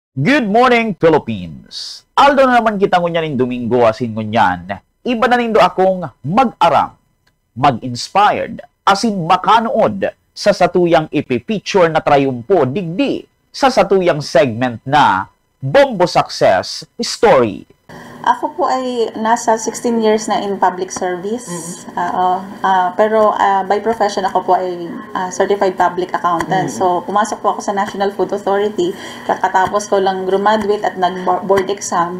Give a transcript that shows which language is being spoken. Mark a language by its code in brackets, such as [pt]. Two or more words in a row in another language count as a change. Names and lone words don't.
[en] Good morning, [bik] Philippines! Aldo na naman kita ngunyan Domingo asin ngunyan. Iba na nindo akong mag-aram, mag-inspired, asin makanood sa satuyang ipipicture na trayumpo digdi sa satuyang segment na Bombo Success Story. [tl] Ako po ay nasa 16 years na in [en] public service. [tl] Pero [en] by profession [tl] ako po ay [en] certified public accountant. [tl] So pumasok po ako sa National Food Authority. Kakatapos ko lang graduate at nag- [en] board exam.